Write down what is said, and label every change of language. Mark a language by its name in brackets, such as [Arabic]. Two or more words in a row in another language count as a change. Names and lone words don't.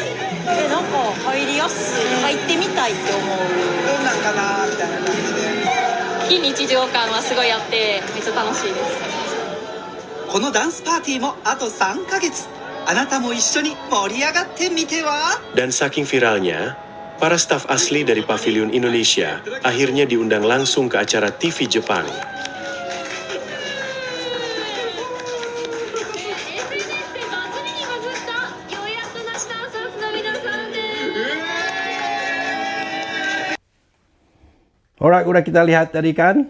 [Japanese] なんか入りやすい、入ってみたいって思う。どんなんかなみたいな感じで、非日常感はすごいあってめっちゃ楽しいです。このダンスパーティーもあと3ヶ月。あなたも一緒に盛り上がってみては。 [Indonesian] Dan saking viralnya, para staf asli dari Pavilion Indonesia akhirnya diundang langsung ke acara TV Jepang. Alright, udah kita lihat tadi kan.